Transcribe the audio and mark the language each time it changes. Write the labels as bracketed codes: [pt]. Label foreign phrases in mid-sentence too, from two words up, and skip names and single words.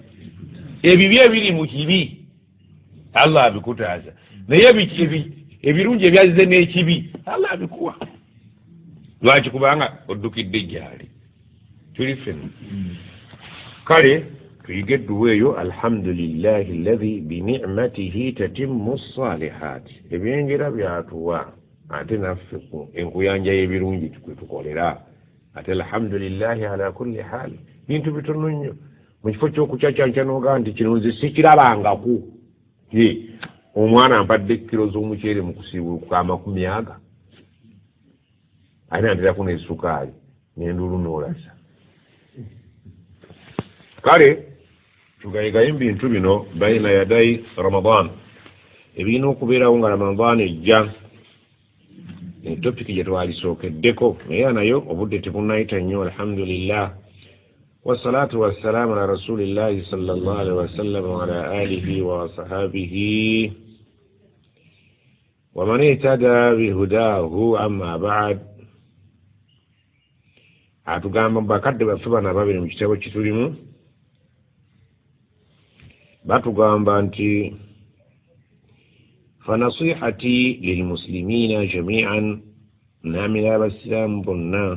[lg] Ebibi ebiri mu kibi Allah abikutaaza naye ebirungi ebyazize n'ekibi Allah abikuwa. Lwaki? Kubanga oddukidde gyali tuli ffenna. Kale tuyige edduwa eyo [ar] الحمد لله الذي بنعمته تتم الصالحات. [lg] Ebyengera byatuwa ate naffe enkuyanja y'ebirungi tukolera ate [ar] الحمد لله على كل حال. [lg] Bintu bitono nnyo mu kifo ky'okukyacanca n'ogaa nti kino nze sikirabangaku. Omwana ampadde kilo z'omuceere mu kusiibuluka 10 ate nanteraku n'essukaali n'enduulu n'olasa. Kale tugayigayo ebintu bino bayina yadayi Ramadan ebirina okubeerawo nga Ramadan ejja. Topiki gye twalisookeddeko naye nayo obudde tebunnayita nnyo alhamdulillah. [ar] والصلاة والسلام على رسول الله صلى الله عليه وسلم وعلى آله وصحابته ومن اهتدى بهداه أما بعد. [lg] Atugamba bakadde baffe bano ababiri mu kitabo kitulimu batugamba nti [ar] فالنصيحة للمسلمين جميعا [lg] namira abasiraamu bonna